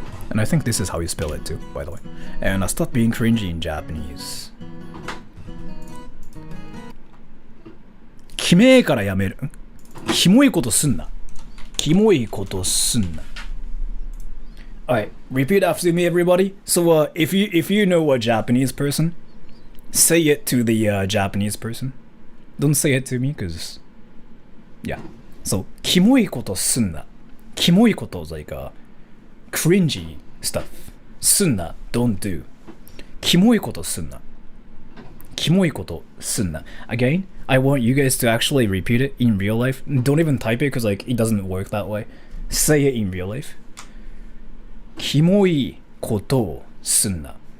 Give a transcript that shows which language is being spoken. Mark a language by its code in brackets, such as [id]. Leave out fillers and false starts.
[en] And I think this is how you spell it too, by the way. And stop being cringy in Japanese. [ja] キメえからやめる。キモいことすんな。キモいことすんな。 [en] Alright, repeat after me, everybody. So, if you know a Japanese person, say it to the Japanese person. Don't say it to me, cause yeah. [ja] So, キモいことすんな。 [en] キモいこと is like cringy stuff. [ja] すんな [en] don't do. [ja] キモいことすんな。キモいことすんな. [en] Again, I want you guys to actually repeat it in real life. Don't even type it, cause like it doesn't work that way. Say it in real life. [ja] キモいことをすんな.